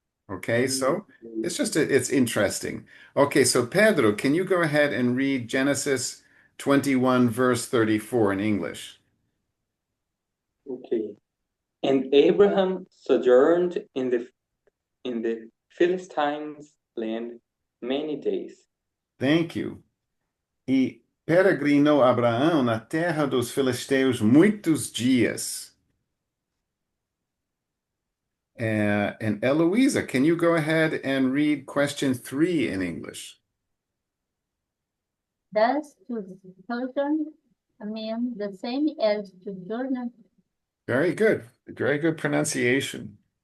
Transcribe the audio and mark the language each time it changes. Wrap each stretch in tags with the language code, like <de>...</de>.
<en>Okay, so it's interesting. Okay, so Pedro, can you go ahead and read Genesis 21, verse 34 in English? Okay. And Abraham sojourned in the Philistines' land many days. Thank you.</en> <pt>E peregrinou Abraão na terra dos filisteus muitos dias.</pt> <en>And Eloisa, can you go ahead and read question 3 in English? Does to sojourn mean the same as to journey? Very good. Very good pronunciation.</en>